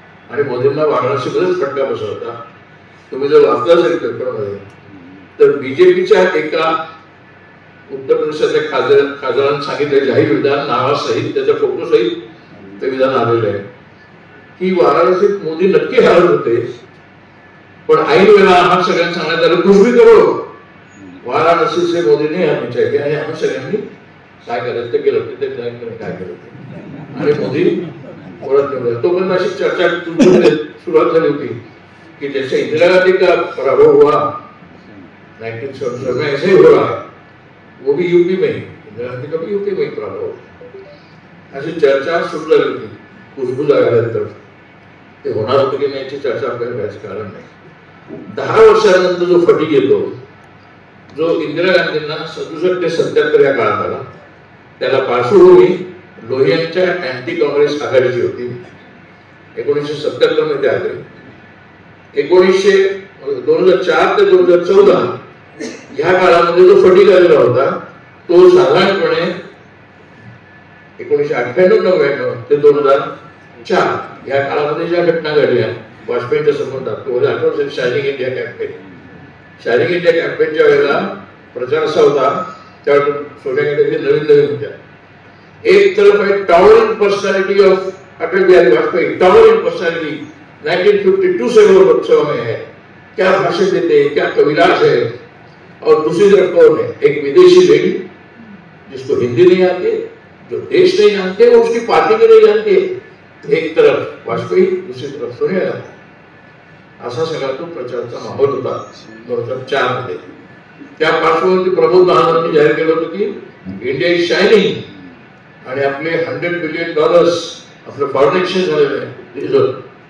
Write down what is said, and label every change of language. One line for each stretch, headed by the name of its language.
Marathi: आणि मोदींना वाराणसीमध्येच फटका बसला होता. तुम्ही जर वाचलं असेल पेपरमध्ये तर बीजेपीच्या एका उत्तर प्रदेशातल्या खासदारांनी सांगितले जाहीर विधान नावासहित त्याच्या फोटोसहित ते विधान आलेलं आहे की वाराणसीत मोदी नक्की हरत होते, पण ऐन वेळा आम्हाला सगळ्यांना सांगण्यात आलं
Hindi: कुछ भी करो, वाराणसी से मोदी नाही हरना चाहिए.
Marathi: आणि आम्ही सगळ्यांनी काय करायचं ते केलं, ते काय केलं आणि मोदी परत निवडला. तोपर्यंत अशी चर्चा सुरुवात झाली होती कि
Hindi: जैसे इंदिरा गांधी का पराभव हुआ 1977 में, ऐसे ही हो रहा है, वो भी यूपी में ही, इंदिरा गांधी का भी यूपी में ही पराभव.
Marathi: अशी चर्चा सुरू झाली होती. खुशबू जागानंतर ते होणार होतं की नाही याची चर्चा आपल्याला करायचं कारण नाही. 10 वर्षानंतर जो फटीक येतो, जो इंदिरा गांधींना 67 ते 77 या काळात आला, त्याला पार्श्वभूमी लोहियांच्या अँटी काँग्रेस आघाडीची होती. 1977 मध्ये आले. 2004 ते 2014 ह्या काळामध्ये जो फटीक आलेला होता तो साधारणपणे 1998-99 ते 2004 या काळामध्ये ज्या घटना घडल्या वाजपेयींच्या संबंधात, 2018 shining India campaign. Shining India कॅम्पेनच्या वेळेला प्रचार असा होता, त्यावेळेला सोनिया गांधी नवीन होत्या.
Hindi: एक तरफ
Marathi: आहे
Hindi: towering personality of Atal Bihari Vajpayee, towering personality 1952 से वो लोकसभा में है, क्या भाषण देते हैं, क्या कविराज है. और दूसरी तरफ कौन है, एक विदेशी लेडी जिसको हिंदी नहीं आती, जो देश नहीं जानते, वो उसकी पार्टी भी नहीं जानती. एक तरफ वाजपेयी, दूसरी तरफ सोनिया गांधी.
Marathi: असा सगळा तो प्रचाराचा माहोल होता 2004 मध्ये. त्या पार्श्वभूमीवरती प्रमोद महाजनांनी जाहीर केलं होतं की
English: India is shining
Marathi: आणि आपले $100 बिलियन आपलं फॉरेन एक्सचेंज झालेलं आहे रिझर्व्ह.